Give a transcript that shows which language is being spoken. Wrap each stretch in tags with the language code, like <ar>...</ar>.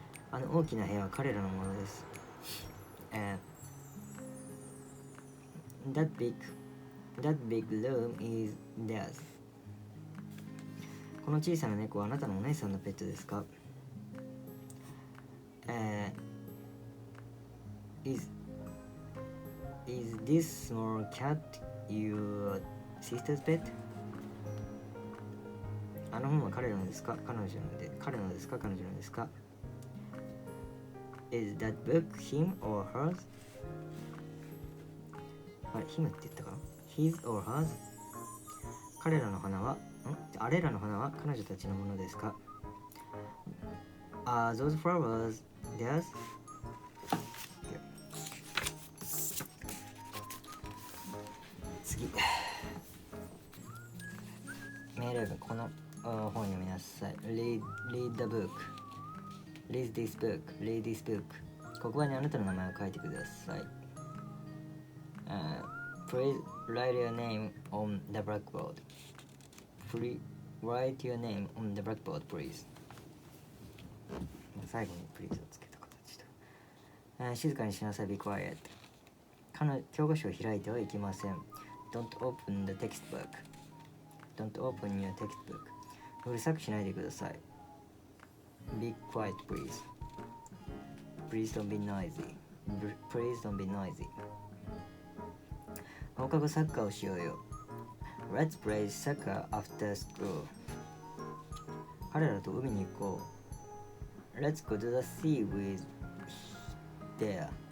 <ja>あの大きな部屋は彼らのものです。</ja> <en>That big room is theirs.</en> <ja>この小さな猫はあなたのお姉さんのペットですか？</ja> <en>Is this small cat your sister's pet?</en> <ja>あの本は彼のですか？彼のですか？彼女のですか？</ja> <en>Is that book him or hers?</en> <ja>あれ、him って言ったかな？</ja> <en>His or hers?</en> <ja>あれらの花は彼女たちのものですか？</ja> <en>Are those flowers theirs?</en> <ja>次。命令文、この本読みなさい。</ja> <en>Read the book. Read this book. Read this book.</en> <ja>黒板にあなたの名前を書いてください。</ja> <en>Please write your name on the blackboard. Please write your name on the blackboard, please.</en> <ja>最後に please をつけた形だ。静かにしなさい。</ja> <en>Be quiet.</en> <ja>教科書を開いてはいけません。</ja> <en>Don't open the textbook. Don't open your textbook.</en> <ja>うるさくしないでください。</ja> <en>Be quiet, please. Please don't be noisy. Please don't be noisy.</en> <ja>放課後サッカーをしようよ。</ja> <en>Let's play soccer after school.</en> <ja>彼らと海に行こう。</ja> <en>Let's go to the sea with their.</en>